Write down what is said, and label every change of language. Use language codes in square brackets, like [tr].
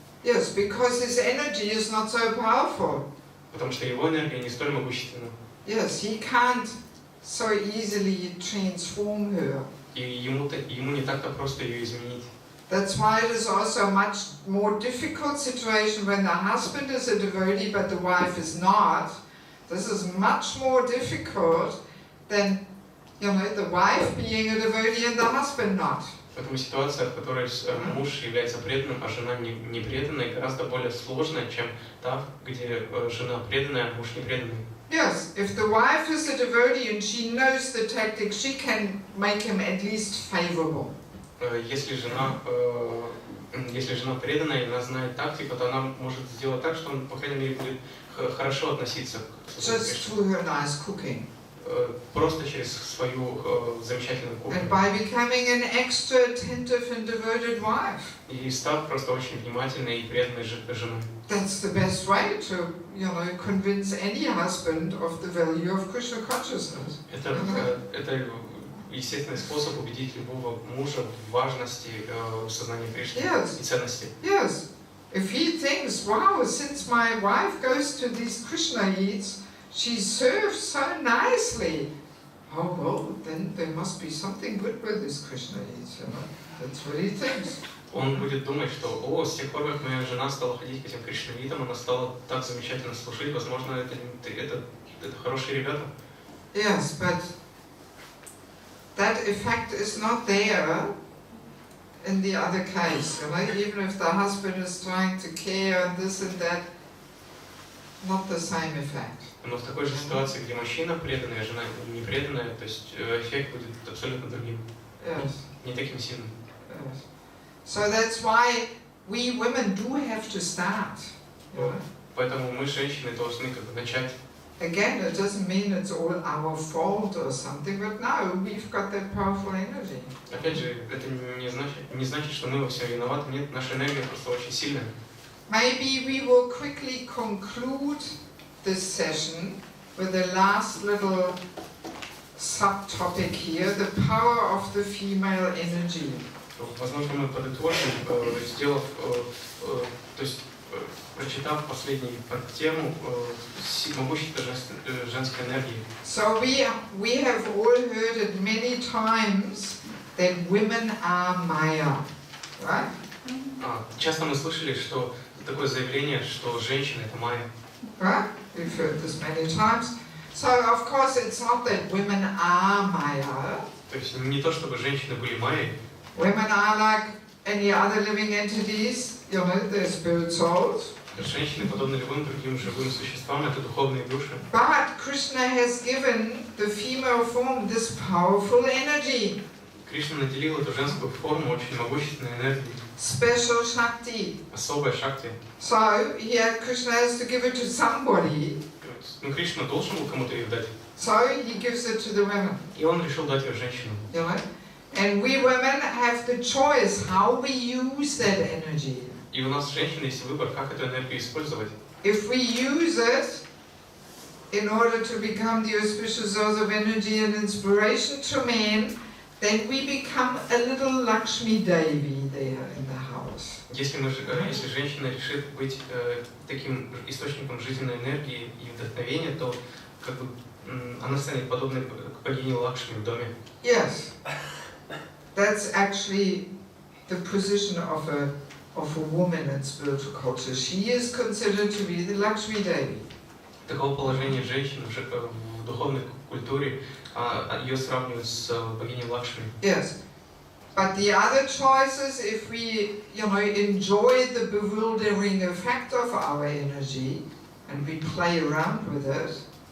[en] Yes, because his energy is not so powerful. [ru] Потому что его энергия не столь могущественна. [en] Yes, he can't so easily transform her. [ru] И ему не так-то просто ее изменить. [en] That's why it is also a much more difficult situation when the husband is a devotee but the wife is not. This is much more difficult than, the wife being a devotee and the husband not. [ru] Поэтому ситуация, в которой муж является преданным, а жена не преданной, гораздо более сложная, чем та, где жена преданная, а муж не преданный. [en] Yes, if the wife is a devotee and she knows the tactics, she can make him at least favorable. [ru] Если жена если жена преданная, и она знает тактику, то она может сделать так, что он, по крайней мере, будет хорошо относиться к своему [en] just [ru] Кришне. [en] through her nice cooking. [ru] Просто через свою замечательную [en] And [ru] кухню. [en] by becoming an extra attentive and devoted wife. [ru] И став просто очень внимательной и преданной женой. [en] That's the best way to, convince any husband of the value of Krishna consciousness. [ru] Это естественный способ убедить любого мужа в важности сознания Кришны и ценности. [en] Yes. If he thinks, wow, since my wife goes to these Krishna eats, she serves so nicely. Oh, well, then there must be something good with this Krishna eats, That's what he thinks. [ru] Он будет думать, что, с тех пор, как моя жена стала ходить к этим кришнавитам, она стала так замечательно служить, возможно, это хорошие ребята. [en] Yes, but that effect is not there in the other case, even if the husband is trying to care and this and that, not the same effect. [ru] Но в такой же ситуации, где мужчина преданный, а жена не преданная, то есть эффект будет абсолютно другим. [en] Yes. [ru] Не таким сильным. [en] Yes. So that's why we women do have to start. [ru] Поэтому мы, женщины, должны начать. [en] Again, it doesn't mean it's all our fault or something, but no, we've got that powerful energy. [ru] Опять же, это не значит, что мы во всем виноваты. Нет, наша энергия просто очень сильная. [en] Maybe we will quickly conclude this session with the last little subtopic here, the power of the female energy. [ru] Возможно, мы подытожим, сделав, то есть прочитав последнюю тему могущества женской энергии. [en] So we have all heard it many times that women are Maya, right? [ru] Часто мы слышали, что такое заявление, что женщина это майя. [en] Right? We've heard this many times. So of course it's not that women are Maya. [ru] То есть не то, чтобы женщины были майей. [en] Women are like any other living entities, they're spirit souls. [ru] Женщины подобны любым другим живым существам, это духовные души. [en] But Krishna has given the female form this powerful energy. [ru] Кришна наделил эту женскую форму очень могущественной энергией. [en] Special Shakti. [ru] Особая шакти. [en] So here Krishna has to give it to somebody. [ru] Ну, Кришна должен был кому-то ее дать. [en] So he gives it to the women. [ru] И он решил дать ее женщинам. [en] And we women have the choice how we use that energy. [ru] И у нас, женщины, есть выбор, как эту энергию использовать. [en] If we use it in order to become the auspicious source of energy and inspiration to men, then we become a little Lakshmi Devi there in the house. [ru] Если женщина решит быть таким источником жизненной энергии и вдохновения, то она станет подобной к богине Лакшми в доме. [en] Yes, that's actually the position of a woman in spiritual culture. She is considered to be the Lakshmi Devi. [ru] Такого положения женщин в духовной культуре, ее сравнивают с богиней Лакшми. [en] Yes. But the other choices, if we, enjoy the bewildering effect of our energy and we play around with it.